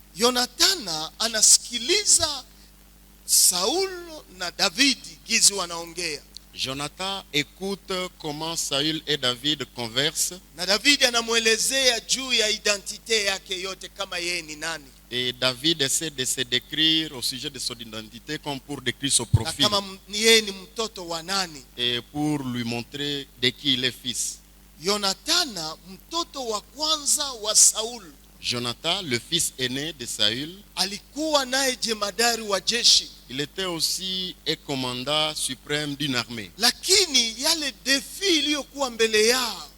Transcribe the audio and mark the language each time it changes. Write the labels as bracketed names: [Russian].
[Swahili] Yonathana anasikiliza Saulo na Davidi gizi wanaongea, [French] Jonathan écoute comment Saül et David conversent, [Swahili] na Davidi anamwelezea juu ya identite yake yote, kama yeye ni nani, [French] et David essaie de se décrire au sujet de son identité comme pour décrire son [Swahili] na [French] profil [Swahili] kama yeye ni mtoto wa nani. [French] et pour lui montrer de qui il est fils. [Swahili] Yonathana mtoto wa kwanza wa Saul, [French] Jonathan, le fils aîné de Saül, [Swahili] alikuwa naye jemadari wa jeshi, [French] il était aussi un commandant suprême d'une armée. [Swahili] lakini yale defi iliyokuwa mbele yao